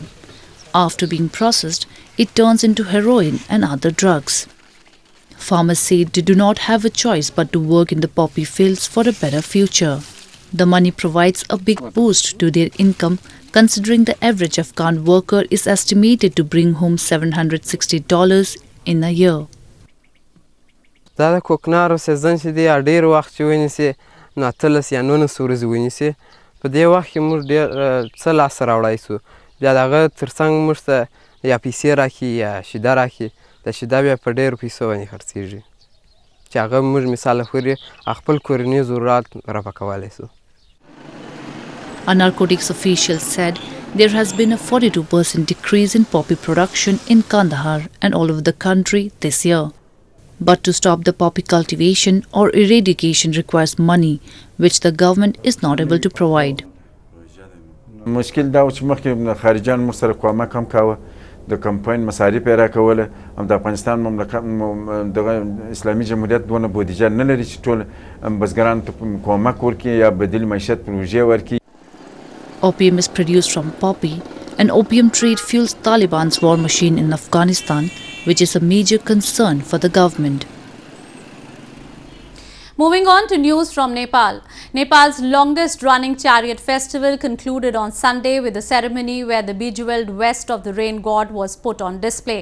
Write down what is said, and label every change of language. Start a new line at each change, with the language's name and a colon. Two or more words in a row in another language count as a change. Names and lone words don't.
English: After being processed, it turns into heroin and other drugs. Farmers say they do not have a choice but to work in the poppy fields for a better future. The money provides a big boost to their income, considering the average Afghan worker is estimated to bring home $760 in a year.
Pashto: دا د کوکنارو سیزن چې دی ډېر وخت چې ونیسي نو 18 یا 19 ورځې ونیسي په دې وخت کې موږ ډېر څه لاسته راوړی سو بیا د هغه تر څنګ موږ ته یا پیسې راکړي یا شیده راکړي د شیده بیا په ډېرو پیسو باندې خرڅېږي چې هغه موږ مثال لپاره خپل کورني ضرورت رفع کولی سو.
English: A narcotics official said there has been a 42% decrease in poppy production in Kandahar and all over the country this year. But to stop the poppy cultivation or eradication requires money, which the government is not able to provide.
Pashto: مشکل دا و چې مخکې خارجیان موږ سره کومک هم کاوه د کمپاین مصارف یې راکوله هم د افغانستان مملکت دغه اسلامي جمهوریت دونه بودیجه نه لري چې ټول بزګرانو ته کومک ورکړي یا بدیل معیشت پروژې ورکړي.
English: Opium is produced from poppy, and opium trade fuels Taliban's war machine in Afghanistan, which is a major concern for the government. Moving on to news from Nepal. Nepal's longest running chariot festival concluded on Sunday with a ceremony where the bejeweled vest of the rain god was put on display.